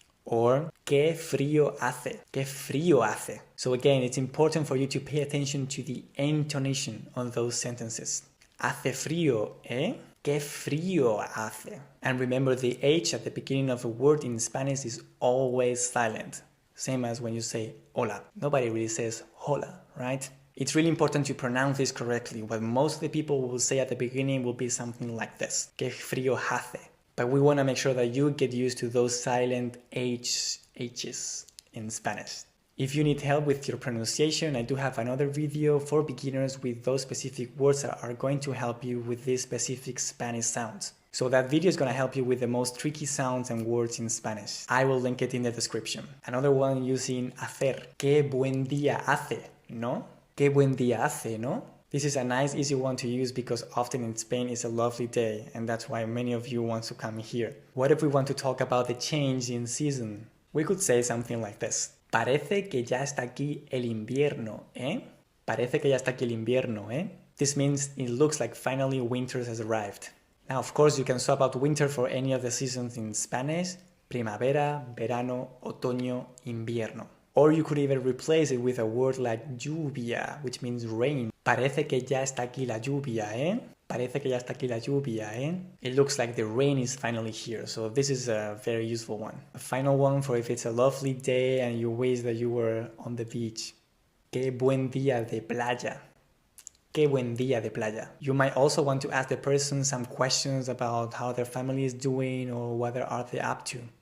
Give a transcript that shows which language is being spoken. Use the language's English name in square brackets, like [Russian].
[Spanish] Or qué frío hace, qué frío hace. [English] So again, it's important for you to pay attention to the intonation on those sentences. [Spanish] Hace frío, ¿eh? Qué frío hace. [English] And remember, the H at the beginning of a word in Spanish is always silent. Same as when you say hola. Nobody really says hola, right? It's really important to pronounce this correctly. What most of the people will say at the beginning will be something like this. [Spanish] Qué frío hace. [English] But we want to make sure that you get used to those silent H's in Spanish. If you need help with your pronunciation, I do have another video for beginners with those specific words that are going to help you with these specific Spanish sounds. So that video is going to help you with the most tricky sounds and words in Spanish. I will link it in the description. Another one using hacer. [Spanish] Qué buen día hace, ¿no? Qué buen día hace, ¿no? [English] This is a nice, easy one to use because often in Spain it's a lovely day, and that's why many of you want to come here. What if we want to talk about the change in season? We could say something like this. [Spanish] Parece que ya está aquí el invierno, ¿eh? Parece que ya está aquí el invierno, ¿eh? [English] This means it looks like finally winter has arrived. Now, of course, you can swap out winter for any of the seasons in Spanish. [Spanish] Primavera, verano, otoño, invierno. [English] Or you could even replace it with a word like lluvia, which means rain. [Spanish] Parece que ya está aquí la lluvia, ¿eh? Parece que ya está aquí la lluvia, ¿eh? [English] It looks like the rain is finally here, so this is a very useful one. A final one for if it's a lovely day and you wish that you were on the beach. [Spanish] Qué buen día de playa. Qué buen día de playa. [English] You might also want to ask the person some questions about how their family is doing or what are they up to.